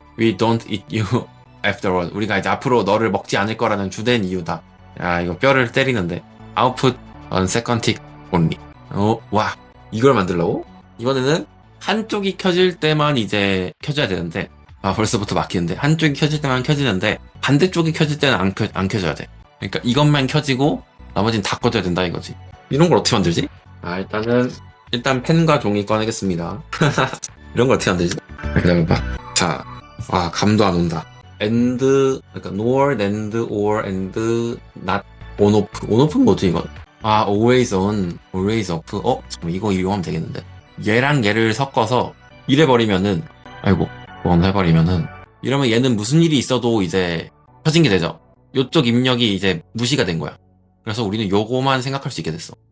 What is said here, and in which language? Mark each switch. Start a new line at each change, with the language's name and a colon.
English: We don't eat you afterward.
Korean: 우리가 이제 앞으로 너를 먹지 않을 거라는 주된 이유다. 이거 뼈를 때리는데.
English: Output on second tick only. 와.
Korean: 이걸 만들려고? 이번에는 한쪽이 켜질 때만 이제 켜져야 되는데, 벌써부터 막히는데, 한쪽이 켜질 때만 켜지는데, 반대쪽이 켜질 때는 안 켜져야 돼. 그러니까 이것만 켜지고, 나머지는 다 꺼져야 된다 이거지. 이런 걸 어떻게 만들지? 일단 펜과 종이 꺼내겠습니다. 이런 걸 어떻게 만들지? 기다려봐. 자, 감도 안 온다.
English: 그러니까 nor, and, or, and, not, on, off.
Korean: on, off는 뭐지 이건?
English: always on, always off.
Korean: 잠깐만, 이거 이용하면 되겠는데. 얘랑 얘를 섞어서 이래버리면은, 그건 해버리면은, 이러면 얘는 무슨 일이 있어도 이제 켜진 게 되죠. 요쪽 입력이 이제 무시가 된 거야. 그래서 우리는 요거만 생각할 수 있게 됐어.